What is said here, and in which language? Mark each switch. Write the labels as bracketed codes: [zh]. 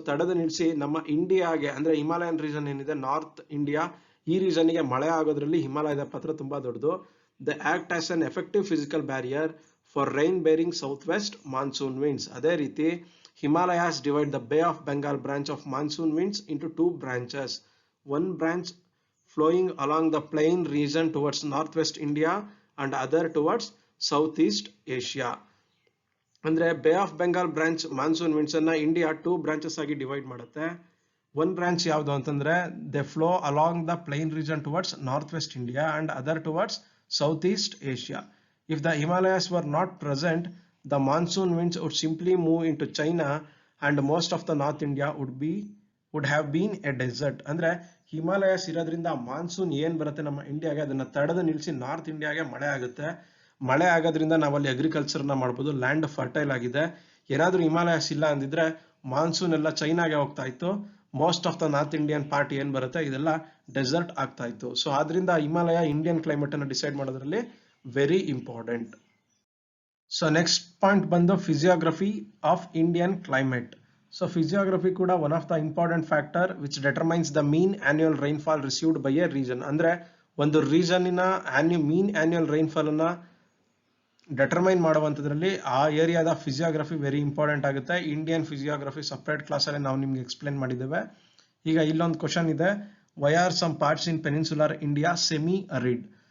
[kn] ತಡೆದು ನಿಲ್ಲಿಸಿ ನಮ್ಮ ಇಂಡಿಯಾಗೆ, ಅಂದ್ರೆ ಹಿಮಾಲಯನ್ ರೀಜನ್ ಏನಿದೆ ನಾರ್ತ್ ಇಂಡಿಯಾ, ಈ ರೀಜನ್ ಗೆ ಮಳೆ ಆಗೋದ್ರಲ್ಲಿ ಹಿಮಾಲಯದ ಪಾತ್ರ ತುಂಬಾ ದೊಡ್ಡದು. [en] They act as an effective physical barrier for rain bearing south west monsoon winds. [kn] ಅದೇ ರೀತಿ [en] Himalayas divide the bay of Bengal branch of monsoon winds into two branches. One branch flowing along the plain region towards northwest India and other towards southeast Asia. [kn] ಅಂದ್ರೆ bay of Bengal branch monsoon winds ಅನ್ನ India two branches ಆಗಿ divide ಮಾಡುತ್ತೆ. [en] one branch [kn] ಯಾವುದು ಅಂತಂದ್ರೆ [en] They flow along the plain region towards north west India and other towards south east Asia. If the Himalayas were not present the monsoon winds would simply move in to China and most of the north India would have been a desert. [kn] ಅಂದ್ರೆ Himalayas ಇರೋದ್ರಿಂದ monsoon ಏನ್ ಬರುತ್ತೆ ನಮ್ಮ ಇಂಡಿಯಾಗೆ ಅದನ್ನ ತಡೆದು ನಿಲ್ಲಿಸಿ north ಇಂಡಿಯಾಗೆ ಮಳೆ ಆಗುತ್ತೆ. ಮಳೆ ಆಗೋದ್ರಿಂದ ನಾವಲ್ಲಿ ಅಗ್ರಿಕಲ್ಚರ್ ನ ಮಾಡ್ಬೋದು, ಲ್ಯಾಂಡ್ ಫರ್ಟೈಲ್ ಆಗಿದೆ. ಏನಾದ್ರೂ ಹಿಮಾಲಯಸ್ ಇಲ್ಲ ಅಂದಿದ್ರೆ ಮಾನ್ಸೂನ್ ಎಲ್ಲ ಚೈನಾಗೆ ಹೋಗ್ತಾ ಇತ್ತು, most of the north Indian part ಏನ್ ಬರುತ್ತೆ ಇದೆಲ್ಲ ಡೆಸರ್ಟ್ ಆಗ್ತಾ ಇತ್ತು. ಸೊ ಆದ್ರಿಂದ ಹಿಮಾಲಯ ಇಂಡಿಯನ್ ಕ್ಲೈಮೇಟ್ ಅನ್ನು ಡಿಸೈಡ್ ಮಾಡೋದ್ರಲ್ಲಿ very important. So next point ಬಂದು ಫಿಸಿಯೋಗ್ರಫಿ of Indian climate. [en] So physiography [kn] ಕೂಡ [en] one of the important factor which determines the mean annual rainfall received by a region. [kn] ಅಂದ್ರೆ ಒಂದು ರೀಜನ್ನಿನ ಮೀನ್ ಆನ್ಯುವಲ್ ರೈನ್ಫಾಲ್ ಅನ್ನ determine ಮಾಡುವಂತದ್ರಲ್ಲಿ ಆ ಏರಿಯಾದ ಫಿಸಿಯೋಗ್ರಫಿ very important ಆಗುತ್ತೆ. Indian ಫಿಸಿಯೋಗ್ರಫಿ separate class ಅಲ್ಲಿ ನಾವು ನಿಮ್ಗೆ ಎಕ್ಸ್ಪ್ಲೇನ್ ಮಾಡಿದ್ದೇವೆ. ಈಗ ಇಲ್ಲೊಂದು ಕ್ವಶನ್ ಇದೆ, [en] Why are some parts in peninsular India semi arid.